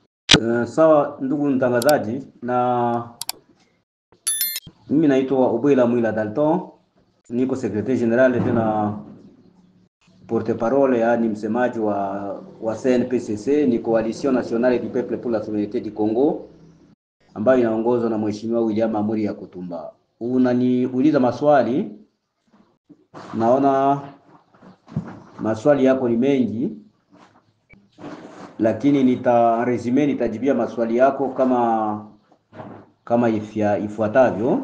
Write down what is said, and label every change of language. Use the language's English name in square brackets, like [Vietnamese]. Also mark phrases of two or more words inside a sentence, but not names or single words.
[Swahili] Sawa ndugu mtangazaji, na mimi naitwa Obwela Mwila Dalton, niko [English] secretary general [Swahili] tena [French] porte parole, [Swahili] yani msemaji wa CNPCC, ni Coalition Nationale du Peuple pour la Souveraineté du Congo, ambayo inaongozwa na Mheshimiwa William Amuri ya Kutumba. Unaniuliza maswali, naona maswali yako ni mengi, lakini nitajibia maswali yako kama ifuatavyo.